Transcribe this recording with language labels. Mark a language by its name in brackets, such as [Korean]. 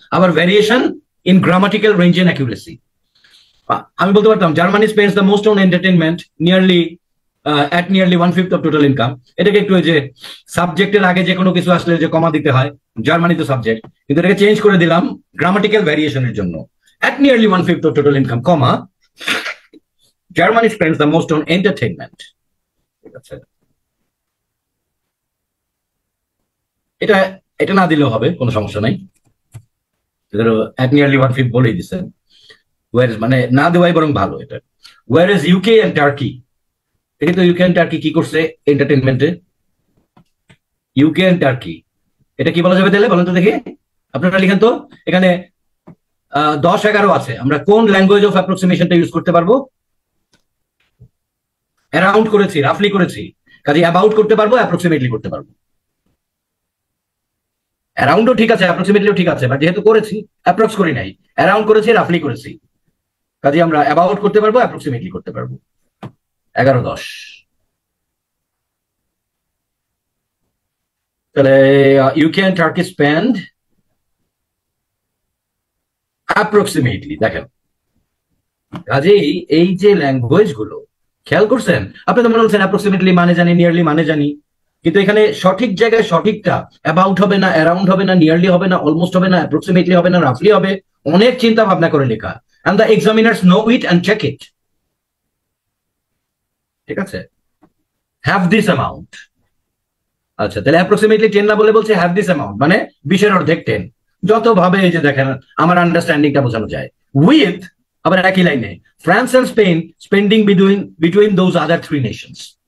[English] আবার variation in grammatical range and accuracy. [Bangla] আমি বলতে পারতাম [English] Germany spends the most on entertainment nearly at nearly 1/5 of total income. [Bangla] এটাকে একটু ওই যে সাবজেক্টের আগে যে কোনো কিছু আসলে যে কমা দিতে হয়, জার্মানি তো সাবজেক্ট, কিন্তু এটাকে চেঞ্জ করে দিলাম গ্রামাটিক্যাল ভ্যারিয়েশনের জন্য। [English] At nearly 1/5 of total income, comma, Germany spends the most on entertainment. [Bangla] এটা এটা না দিলেও হবে, কোনো সমস্যা নাই। [English] at nearly 1/5 [Bangla] বলেই দিচ্ছেন, মানে না দেওয়াই বরং ভালো এটা। [English] Whereas UK and Turkey, [Bangla] এটা তো UK and Turkey কি করছে এন্টারটেনমেন্টে? UK and Turkey এটা কি বলা যাবে তাহলে বলেন তো দেখি, আপনারা লিখেন তো। এখানে 10-11 আছে, আমরা কোন ল্যাঙ্গুয়েজ অফ অ্যাপ্রক্সিমেশনটা ইউজ করতে পারবো? অ্যারাউন্ড করেছি, রাফলি করেছি, কাজে অ্যাবাউট করতে পারবো, অ্যাপ্রক্সিমেটলি করতে পারবো। অ্যারাউন্ডও ঠিক আছে, অ্যাপ্রক্সিমেটলিও ঠিক আছে, বাট যেহেতু করেছি অ্যাপ্রক্স করি নাই, অ্যারাউন্ড করেছি, রাফলি করেছি, কাজে আমরা অ্যাবাউট করতে পারবো, অ্যাপ্রক্সিমেটলি করতে পারবো। [English] 11-10, তাহলে UK and Turkey spend approximately. [Bangla] দেখেন কাজেই এই যে ল্যাঙ্গুয়েজ গুলো খেয়াল করছেন, আপনি তো মনে হচ্ছেন অ্যাপ্রক্সিমেটলি মানে জানি, নিয়ারলি মানে জানি, কিন্তু এখানে সঠিক জায়গায় সঠিকটা অ্যাবাউট হবে না, অ্যারাউন্ড হবে না, নিয়ারলি হবে না, অলমোস্ট হবে না, অ্যাপ্রক্সিমেটলি হবে না, রাফলি হবে, অনেক চিন্তা ভাবনা করে লেখা। [English] and the examiners know it and check it, ঠিক আছে? have this amount, [Bangla] আচ্ছা তাহলে অ্যাপ্রক্সিমেটলি 10 না বলে বলছে have this amount, মানে 20-এর অর্ধেক 10। যত ভাবে এই যে দেখেন আমার আন্ডারস্ট্যান্ডিংটা বোঝানো যায়। উইথ, আবার একই লাইনে, [English] France and Spain spending between those other 3 nations.